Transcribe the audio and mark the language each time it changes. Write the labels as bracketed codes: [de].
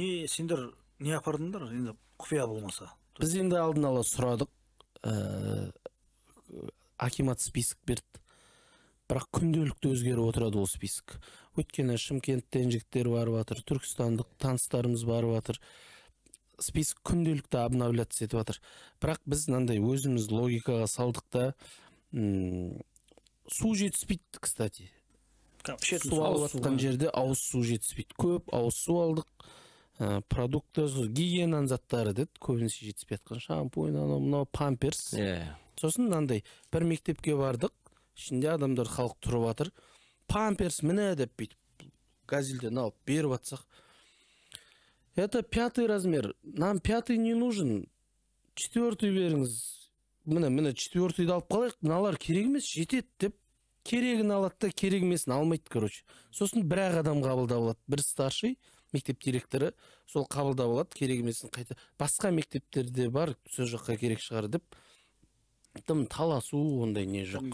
[kk] Сендер не апардыңдар енді құпия болмаса? Біз енді алдын ала сұрадық. Акимат список берді. Бірақ күнделікті өзгеріп отырады ол список. Өйткені Шымкенттен жігіттер барып жатыр, түркістандық таныстарымыз барып жатыр. Список күнделікті обновляться етіп жатыр. Бірақ біз мынандай өзіміз логикаға салдық та, су жетіспейді, кстати. Су алып жатқан жерде ауыз су жетіспейді. Көп ауыз су алдық. Продукты, гигиенан заттары деді, көбінесе жетіспей жатқан. Шампунь, мынау памперс. Сосын мынандай бір мектепке бардық. Ішінде адамдар халық тұрып жатыр. Памперс міне деп бүйтіп газельден алып беріп жатсақ. [ru] Это 5-й размер. Нам 5-й не нужен. [kk] 4-й беріңіз. міне четвертыйды алып қалайық, мыналар керек емес, жетеді деп керегін алады да керек емесін алмайды, короче. Сосын бір-ақ адам қабылдап алады, бір старший мектеп директоры сол қабылдап алады, керек емесін қайта. Басқа мектептерде бар, сол жаққа керек шығар деп тым таласу, ондай не жоқ.